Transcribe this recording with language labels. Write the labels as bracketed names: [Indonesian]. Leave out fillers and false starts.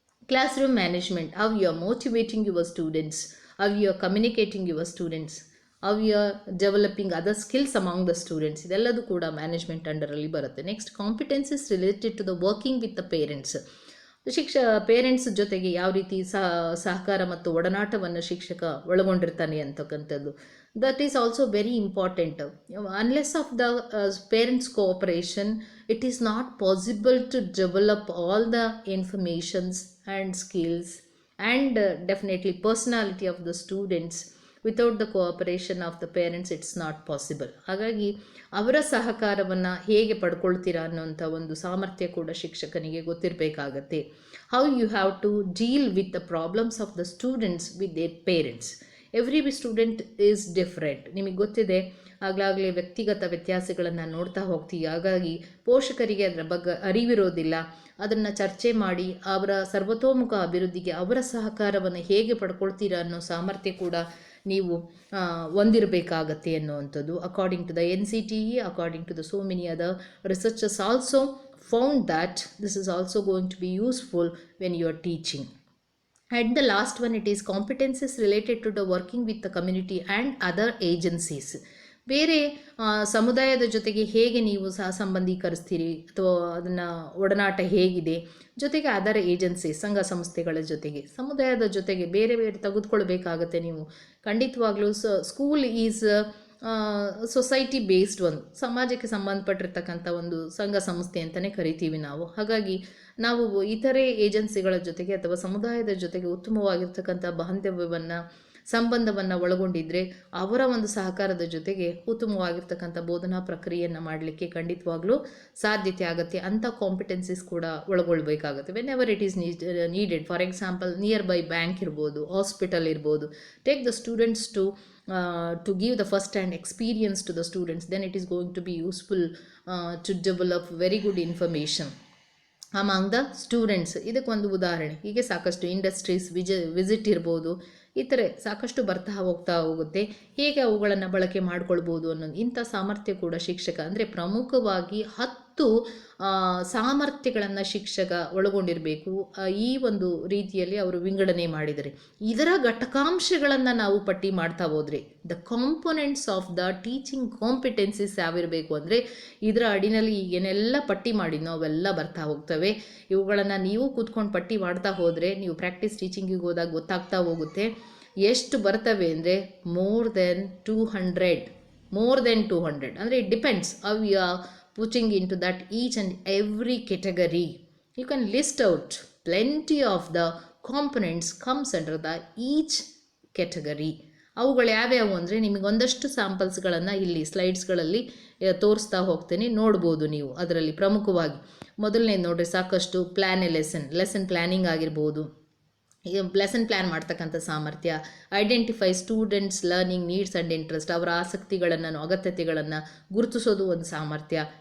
[English] class room management, how you are motivating your students, how you are communicating your students, how you are developing other skills among the students, [Kannada] ಇದೆಲ್ಲದೂ ಕೂಡ management ಅಂಡರಲ್ಲಿ ಬರುತ್ತೆ. [English] Next competencies related to the working with the parents. [Kannada] Parents ಜೊತೆಗೆ ಯಾವ ರೀತಿ ಸಹಕಾರ ಮತ್ತು ಒಡನಾಟವನ್ನು ಶಿಕ್ಷಕ ಒಳಗೊಂಡಿರ್ತಾನೆ ಅಂತಕ್ಕಂಥದ್ದು, [English] That is also very important. Unless of the parents cooperation it is not possible to develop all the informations and skills and definitely personality of the students. Without the cooperation of the parents it's not possible. [Kannada] ಹಾಗಾಗಿ ಅವರ ಸಹಕಾರವನ್ನು ಹೇಗೆ ಪಡ್ಕೊಳ್ತೀರಾ ಅನ್ನೋಂಥ ಒಂದು ಸಾಮರ್ಥ್ಯ ಕೂಡ ಶಿಕ್ಷಕನಿಗೆ ಗೊತ್ತಿರಬೇಕಾಗತ್ತೆ. [English] How you have to deal with the problems of the students with their parents. Every student is different. [Kannada] ನಿಮಗೆ ಗೊತ್ತಿದೆ, ಆಗಲಾಗಲೇ ವ್ಯಕ್ತಿಗತ ವ್ಯತ್ಯಾಸಗಳನ್ನು ನೋಡ್ತಾ ಹೋಗ್ತೀವಿ. ಹಾಗಾಗಿ ಪೋಷಕರಿಗೆ ಅದರ ಬಗ್ಗೆ ಅರಿವಿರೋದಿಲ್ಲ. ಅದನ್ನು ಚರ್ಚೆ ಮಾಡಿ ಅವರ ಸರ್ವತೋಮುಖ ಅಭಿವೃದ್ಧಿಗೆ ಅವರ ಸಹಕಾರವನ್ನು ಹೇಗೆ ಪಡ್ಕೊಳ್ತೀರಾ ಅನ್ನೋ ಸಾಮರ್ಥ್ಯ ಕೂಡ ನೀವು ಹೊಂದಿರಬೇಕಾಗತ್ತೆ ಅನ್ನುವಂಥದ್ದು. [English] According to the NCTE, according to the so many other researchers also found that this is also going to be useful when you are teaching. And the last one, it is competencies related to the working with the community and other agencies. [Kannada] ಬೇರೆ ಸಮುದಾಯದ ಜೊತೆಗೆ ಹೇಗೆ ನೀವು ಸಂಬಂಧೀಕರಿಸ್ತೀರಿ ಅಥವಾ ಅದನ್ನು ಒಡನಾಟ ಹೇಗಿದೆ, ಜೊತೆಗೆ ಅದರ ಏಜೆನ್ಸಿ ಸಂಘ ಸಂಸ್ಥೆಗಳ ಜೊತೆಗೆ ಸಮುದಾಯದ ಜೊತೆಗೆ ಬೇರೆ ಬೇರೆ ತೆಗೆದುಕೊಳ್ಬೇಕಾಗತ್ತೆ ನೀವು. ಖಂಡಿತವಾಗ್ಲೂ [English] school is society based, [Kannada] ಒಂದು ಸಮಾಜಕ್ಕೆ ಸಂಬಂಧಪಟ್ಟಿರ್ತಕ್ಕಂಥ ಒಂದು ಸಂಘ ಸಂಸ್ಥೆ ಅಂತಲೇ ಕರಿತೀವಿ ನಾವು. ಹಾಗಾಗಿ ನಾವು ಇತರೆ ಏಜೆನ್ಸಿಗಳ ಜೊತೆಗೆ ಅಥವಾ ಸಮುದಾಯದ ಜೊತೆಗೆ ಉತ್ತಮವಾಗಿರ್ತಕ್ಕಂಥ ಬಾಂಧವ್ಯವನ್ನು ಸಂಬಂಧವನ್ನು ಒಳಗೊಂಡಿದ್ದರೆ ಅವರ ಒಂದು ಸಹಕಾರದ ಜೊತೆಗೆ ಉತ್ತಮವಾಗಿರ್ತಕ್ಕಂಥ ಬೋಧನಾ ಪ್ರಕ್ರಿಯೆಯನ್ನು ಮಾಡಲಿಕ್ಕೆ ಖಂಡಿತವಾಗ್ಲೂ ಸಾಧ್ಯತೆ ಆಗುತ್ತೆ. ಅಂಥ ಕಾಂಪಿಟೆನ್ಸೀಸ್ ಕೂಡ ಒಳಗೊಳ್ಬೇಕಾಗುತ್ತೆ [English] Whenever it is needed. For example, nearby bank ಇರ್ಬೋದು, hospital ಇರ್ಬೋದು. Take the students to give the first hand experience to the students, then it is going to be useful to develop very good information among the students. [Kannada] ಇದಕ್ಕೊಂದು ಉದಾಹರಣೆ, ಹೀಗೆ ಸಾಕಷ್ಟು industries visit ಇರ್ಬೋದು, ಇತರೆ ಸಾಕಷ್ಟು ಬರ್ತಾ ಹೋಗುತ್ತೆ. ಹೇಗೆ ಅವುಗಳನ್ನು ಬಳಕೆ ಮಾಡ್ಕೊಳ್ಬೋದು ಅನ್ನೋದು ಇಂಥ ಸಾಮರ್ಥ್ಯ ಕೂಡ ಶಿಕ್ಷಕ, ಅಂದರೆ ಪ್ರಮುಖವಾಗಿ 10 ಸಾಮರ್ಥ್ಯಗಳನ್ನು ಶಿಕ್ಷಕ ಒಳಗೊಂಡಿರಬೇಕು. ಈ ಒಂದು ರೀತಿಯಲ್ಲಿ ಅವರು ವಿಂಗಡಣೆ ಮಾಡಿದರೆ ಇದರ ಘಟಕಾಂಶಗಳನ್ನು ನಾವು ಪಟ್ಟಿ ಮಾಡ್ತಾ ಹೋದರೆ [English] the components of the teaching competencies [Kannada] ಯಾವಿರಬೇಕು ಅಂದರೆ ಇದರ ಅಡಿನಲ್ಲಿ ಏನೆಲ್ಲ ಪಟ್ಟಿ ಮಾಡಿದ್ನೋ ಅವೆಲ್ಲ ಬರ್ತಾ ಹೋಗ್ತವೆ. ಇವುಗಳನ್ನು ನೀವು ಕೂತ್ಕೊಂಡು ಪಟ್ಟಿ ಮಾಡ್ತಾ ಹೋದರೆ ನೀವು ಪ್ರಾಕ್ಟೀಸ್ ಟೀಚಿಂಗಿಗೆ ಹೋದಾಗ ಗೊತ್ತಾಗ್ತಾ ಹೋಗುತ್ತೆ. ಎಷ್ಟು ಬರ್ತವೆ ಅಂದರೆ [English] More than 200 ಅಂದರೆ it depends how you are putting into that each and every category. You can list out plenty of the components comes under the each category. [Kannada] ಅವುಗಳು ಯಾವ್ಯಾವು ಅಂದರೆ ನಿಮಗೆ ಒಂದಷ್ಟು ಸ್ಯಾಂಪಲ್ಸ್ಗಳನ್ನು ಇಲ್ಲಿ ಸ್ಲೈಡ್ಸ್ಗಳಲ್ಲಿ ತೋರಿಸ್ತಾ ಹೋಗ್ತೇನೆ, ನೋಡ್ಬೋದು ನೀವು. ಅದರಲ್ಲಿ ಪ್ರಮುಖವಾಗಿ ಮೊದಲನೇ ನೋಡ್ರಿ, ಸಾಕಷ್ಟು ಪ್ಲ್ಯಾನ್ ಎ ಲೆಸನ್ ಪ್ಲ್ಯಾನಿಂಗ್ ಆಗಿರ್ಬೋದು, ಲೆಸನ್ ಪ್ಲ್ಯಾನ್ ಮಾಡ್ತಕ್ಕಂಥ ಸಾಮರ್ಥ್ಯ, [English] identify students learning needs and interest, [Kannada] ಅವರ ಆಸಕ್ತಿಗಳನ್ನು ಅಗತ್ಯತೆಗಳನ್ನು ಗುರುತಿಸೋದು ಒಂದು ಸಾಮರ್ಥ್ಯ.